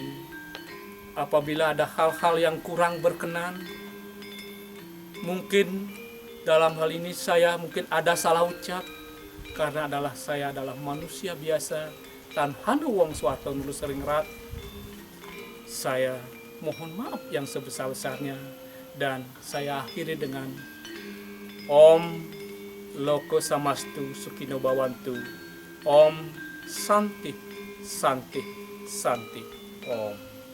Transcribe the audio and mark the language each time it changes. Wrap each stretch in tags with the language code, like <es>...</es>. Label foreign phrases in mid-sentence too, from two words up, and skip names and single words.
<id>Apabila ada hal-hal yang kurang berkenan, mungkin dalam hal ini saya mungkin ada salah ucap, karena saya adalah manusia biasa dan hanu wong swata nulu sering rat. Saya mohon maaf yang sebesar-besarnya, dan saya akhiri dengan</id> <sa>Om Loko Samastu Sukino Bawantu. Om Santi Santi Santi Om.</sa>